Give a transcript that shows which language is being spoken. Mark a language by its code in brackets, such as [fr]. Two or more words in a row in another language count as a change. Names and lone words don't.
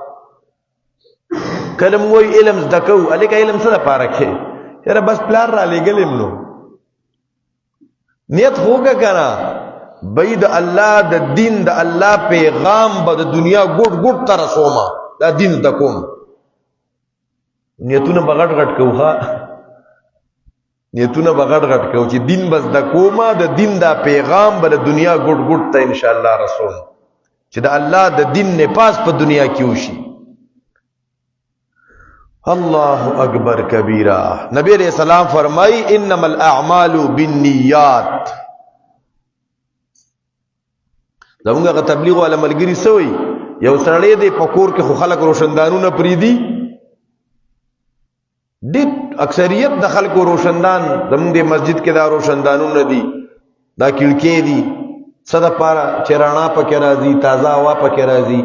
[ps] کلم وی علم زده کوو هلکه علم څه دپاره کې یاره بس پلار را لېږلم نو نیت خو وکړه که نه بای د الله د دین د الله پیغام به د دنیا ګوټ ګوټ ته رسومه دا دین زده کوم. نیتونه به غټ غټ کوو ښه نیتونه به غټ غټ کوو چې دین به زده کومه د دین دا پیغام به د دنیا ګوټ ګوټ ته انشاءالله رسوم چې د الله د دین نفاذ په دنیا کې وشي. [ar] اللہ اکبر کبیرہ. نبی علیہ السلام فرمائی انما الاعمال بالنیات. [ps] زمونږ تبلیغ والا ملګری سوی یو سړی دی په کور کې خو خلک روشندانونه پریدي، ډېر اکثریت د خلکو روشندان زمونږ د مسجد کې دا روشندانونه دي، دا کړکۍ دي څه دپاره چې رڼا پکې راځي، تازه هوا پکې راځي.